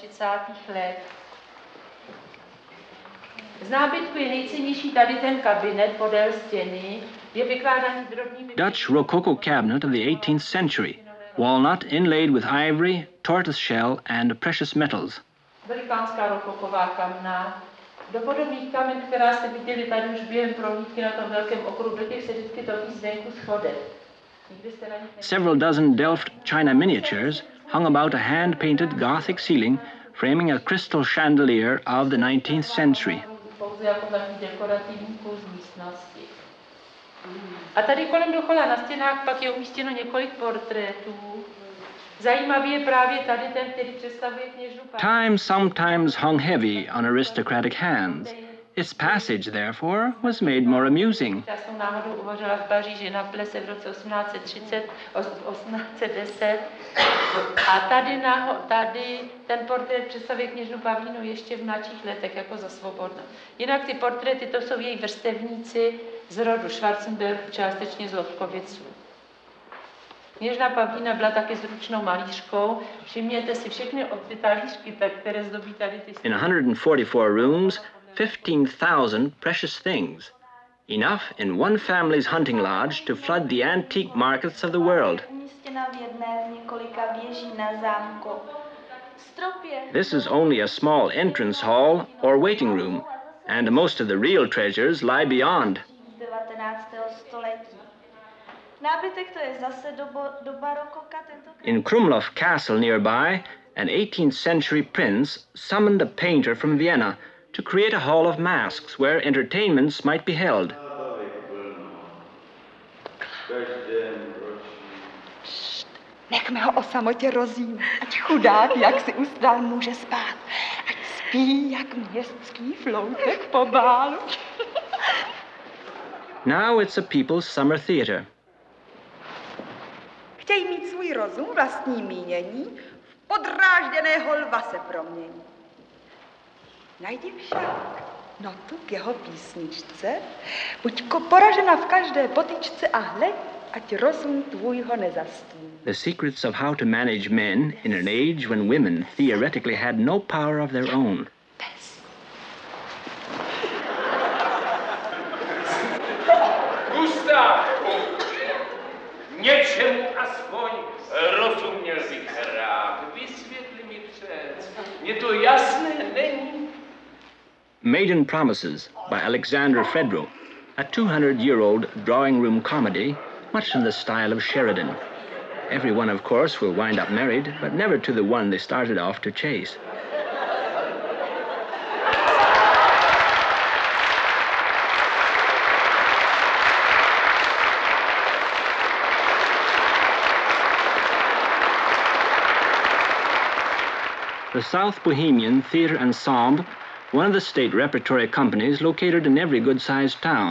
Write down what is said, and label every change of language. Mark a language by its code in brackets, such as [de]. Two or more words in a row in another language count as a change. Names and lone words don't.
[en] Dutch Rococo cabinet of the 18th century. Walnut inlaid with ivory, tortoise shell, and precious metals. [cs] Velikánská rokoková kamna. Do podobných kamen, která se viděli tady už během prohlídky na tom velkém okruhu, do těch se vždycky topí zvenku schodek. [en] Several dozen Delft china miniatures hung about a hand-painted Gothic ceiling, framing a crystal chandelier of the 19th century. [cs] A tady kolem dokola na stěnách pak je umístěno několik portrétů. Zajímavý je právě tady ten, který představuje kněžnu Prahe. [en] Time sometimes hung heavy on aristocratic hands. Its passage, therefore, was made more amusing. [cs] Já jsem náhodou uvařila v Paříži na plese v roce 1810. A tady ten portrét představuje kněžnu Pavlínu ještě v mladších letech, jako za svobodna. Jinak ty portréty, to jsou její vrstevníci z rodu Schwarzenberg, částečně z Lobkoviců. Kněžna Pavlína byla taky zručnou malířkou. Všimněte si všechny ty talířky, které zdobí tady ty... [en] In 144 rooms, 15,000 precious things. Enough in one family's hunting lodge to flood the antique markets of the world. This is only a small entrance hall or waiting room, and most of the real treasures lie beyond. In Krumlov Castle nearby, an 18th century prince summoned a painter from Vienna to create a hall of masks where entertainments might be held. [cs] Št, nechme ho o samotě rozím, ať chudák, jak si ustál, může spát. Ať spí, jak městský floutek po bálu. [en] Now it's a people's summer theatre. [cs] Chtějí mít svůj rozum, vlastní mínění, v podrážděného lva se promění. Najdi však notu k jeho písničce, buď poražena v každé potyčce a hleď, ať rozum tvůj ho nezastíní. [en] The secrets of how to manage men in an age when women theoretically had no power of their own. [cs] Něčemu aspoň rozuměl bych rád. Vysvětli mi přec. Mně to jasné není. [en] Maiden Promises by Alexander Fredro, a 200-year-old drawing room comedy, much in the style of Sheridan. Everyone, of course, will wind up married, but never to the one they started off to chase. The South Bohemian Theatre Ensemble, one of the state repertory companies located in every good-sized town.